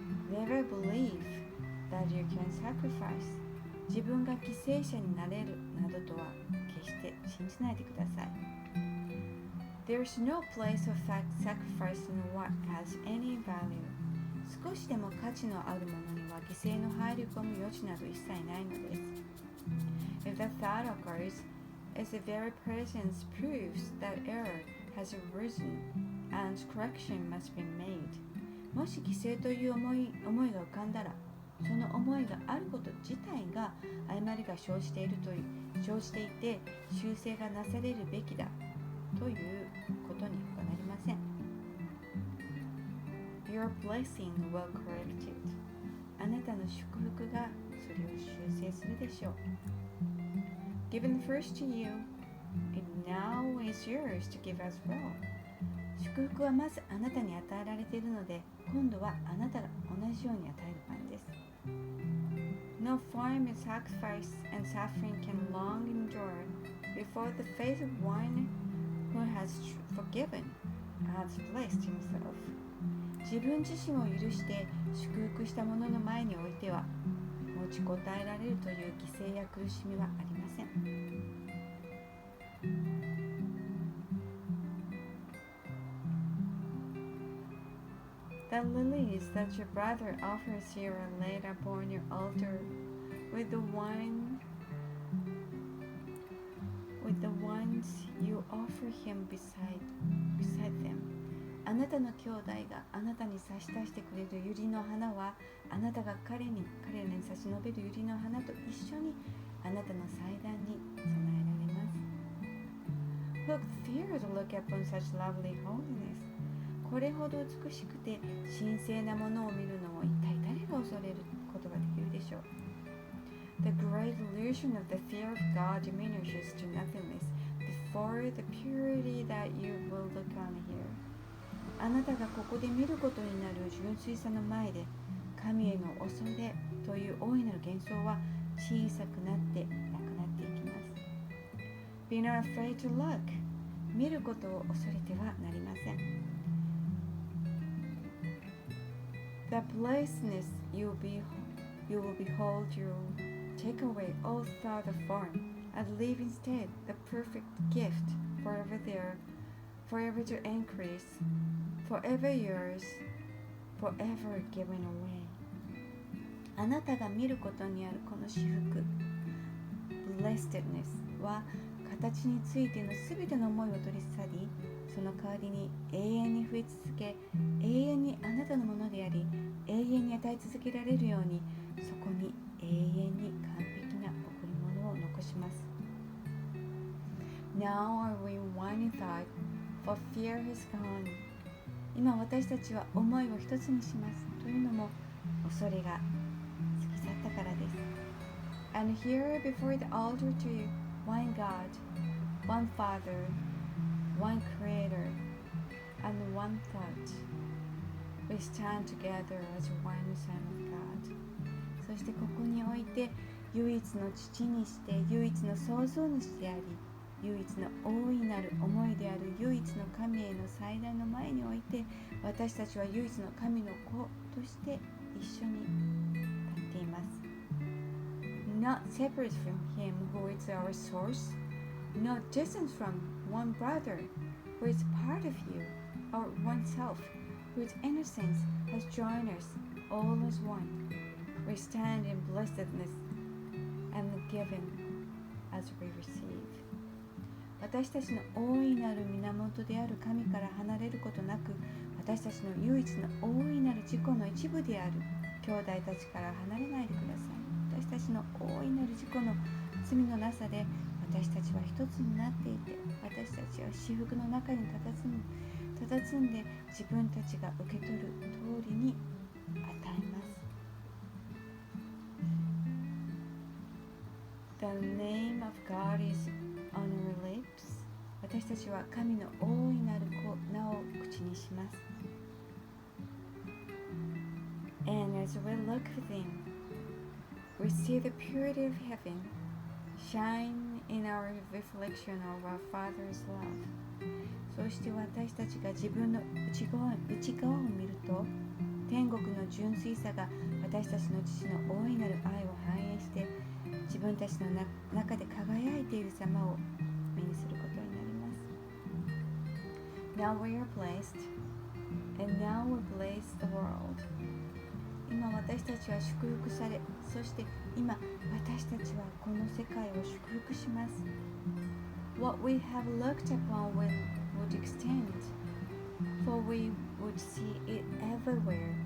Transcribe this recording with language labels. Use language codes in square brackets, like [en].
[en] Never believe that you can sacrifice. [ja] 自分が犠牲者になれるなどとは決して信じないでください。 [en] There is no place of sacrifice in what has any value. [ja] 少しでも価値のあるものには犠牲の入り込む余地など一切ないのです。 [en] If the thought occurs, as the very presence proves that error has arisen and correction must be made. [ja] もし犠牲という思いが浮かんだら、その思いがあること自体が誤りが生じていて修正がなされるべきだということに他なりません。 [en] Your blessing will correct it. [ja] あなたの祝福がそれを修正するでしょう。 [en] Given first to you, it now is yours to give as well. [ja] 祝福はまずあなたに与えられているので、今度はあなたが同じように与える番です。 [en] No form of sacrifice and suffering can long endure before the face of one who has forgiven and has blessed himself. [ja] 自分自身を許して祝福した者の前においては、持ちこたえられるという犠牲や苦しみはありません。 [en] The lilies that your brother offers you are laid upon your altar with the ones you offer him beside them. [ja] あなたの兄弟があなたに差し出してくれる百合の花は、あなたが彼らに差し伸べる百合の花と一緒にあなたの祭壇に備えられます。 [en] Who could fear to look upon such lovely holiness? [ja] これほど美しくて神聖なものを見るのを一体誰が恐れることができるでしょう。 [en] The great illusion of the fear of God diminishes to nothingness before the purity that you will look on here. [ja] あなたがここで見ることになる純粋さの前で、神への恐れという大いなる幻想は小さくなってなくなっていきます。 [en] Be not afraid to look. [ja] 見ることを恐れてはなりません。 [en] The blessedness you will behold you take away all thought of form and leave instead the perfect gift forever there, forever to increase, forever yours, forever given away. [ja] あなたが見ることにあるこの至福、 blessedness は形についてのすべての思いを取り去り、その代わりに永遠に増え続け、永遠にあなたのものであり、永遠に与え続けられるように、そこに永遠に完璧な贈り物を残します。 [en] Now are we one in thought, for fear has gone. [ja] 今私たちは思いを一つにします。というのも、恐れが過ぎ去ったからです。 [en] And here before the altar to you, one God, one Father, one Creator, and one thought. We stand together as one Son of God. [ja] そしてここにおいて、唯一の父にして、唯一の創造主であり、唯一の大いなる思いである唯一の神への最大の前において、私たちは唯一の神の子として一緒に立っています。 [en] Not separate from Him who is our source, not distant from one brother who is part of you, or oneself whose innocence has joined us all as one. We stand in blessedness and given as we receive. [ja] 私たちの大いなる源である神から離れることなく、私たちの唯一の大いなる自己の一部である兄弟たちから離れないでください。私たちの大いなる自己の罪のなさで、私たちは一つになっていて、私たちは至福の中に佇んで自分たちが受け取る通りに与えます。 [en] The name of God is on our lips. [ja] 私たちは神の大いなる名を口にします。 [en] And as we look within, we see the purity of heaven shine in our reflection of our Father's love. [ja] そうして私たちが自分の内側を見ると、天国の純粋さが私たちの父の大いなる愛を反映して、自分たちの中で輝いている様を目にすることになります。 [en] Now we are blessed, and now we bless the world. [ja] 今私たちは祝福され、そして今私たちはこの世界を祝福します。 [en] What we have looked upon would extend, for we would see it everywhere.